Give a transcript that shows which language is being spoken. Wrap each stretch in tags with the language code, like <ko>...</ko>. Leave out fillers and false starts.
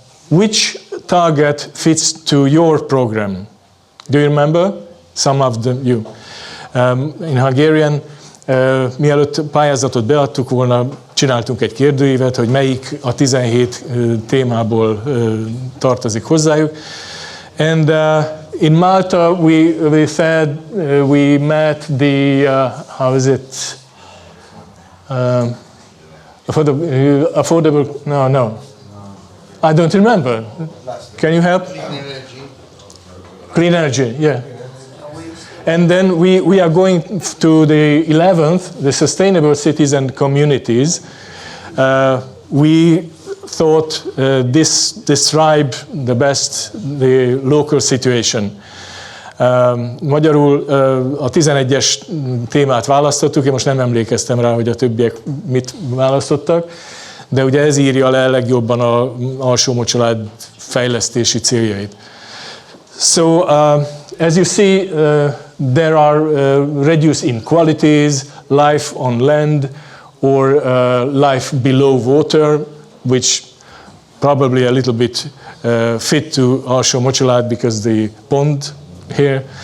<en>Which target fits to your program? Do you remember? Some of you. In Hungarian,</en> <hu>mielőtt pályázatot beadtuk volna, csináltunk egy kérdőívet, hogy melyik a 17 témából tartozik hozzájuk.</hu> <en>And in Malta, we said we met the how is it? Affordable? No. I don't remember. Can you help? Clean energy, yeah. And then we are going to the 11th, the Sustainable Cities and Communities. We thought this described the best the local situation.</en> <hu>Magyarul a 11-es témát választottuk, én most nem emlékeztem rá, hogy a többiek mit választottak, de ugye ez írja le legjobban az Alsómocsolád fejlesztési céljait.</hu> <en>So, as you see, there are reduced inequalities, life on land or life below water, which probably a little bit fit to Alsómocsolád because the pond here.</en>